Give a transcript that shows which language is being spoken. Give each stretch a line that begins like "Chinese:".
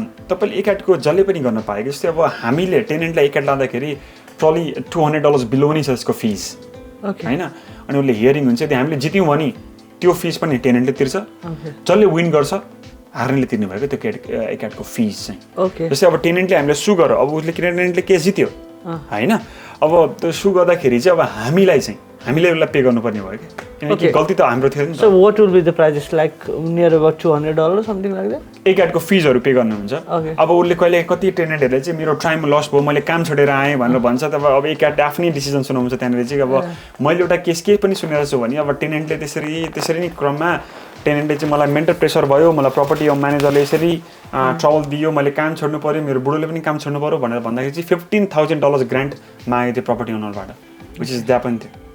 Nepali: तपाईँले एकाटको जसले पनि गर्न पाएको जस्तै अब हामीले टेनेन्टलाई एकाट लाँदाखेरि प्रब्ली $200 बिलो नै छ यसको फिस होइन अनि उसले हियरिङ हुन्छ त्यहाँ हामीले जित्यौँ भने त्यो फिस पनि टेनेन्टले तिर्छ जसले विन गर्छ हार्नेले तिर्नु भएको त्यो एकाटको फिस चाहिँ जस्तै अब टेनेन्टले हामीलाई सु गर्यो अब उसले टेनेन्टले केस जित्यो होइन अब त्यो सु गर्दाखेरि चाहिँ अब हामीले उसलाई पे गर्नुपर्ने भयो किनकि गल्ती त हाम्रो थियो नि
English: so what will be the price like near about $200 something like that
Nepali: एकाटको फिजहरू पे गर्नुहुन्छ अब उसले कहिले कति टेनेन्टहरूले चाहिँ मेरो टाइम लस भयो मैले काम छोडेर आएँ भनेर भन्छ तब अब एकाट आफ्नै डिसिजन सुनाउँछ त्यहाँनिर चाहिँ अब मैले एउटा केस केही पनि सुनेर छु भने अब टेनेन्टले त्यसरी नै क्रममा टेनेन्टले चाहिँ मलाई मेन्टल प्रेसर भयो मलाई प्रपर्टी म्यानेजरले यसरी ट्रबल दियो मैले काम छोड्नु पऱ्यो मेरो बुढोले पनि काम छोड्नु पऱ्यो भनेर भन्दाखेरि चाहिँ $15,000 ग्रान्ट मागेको थियो प्रपर्टी ओनरबाट
English: which is that
Nepali: पनि थियो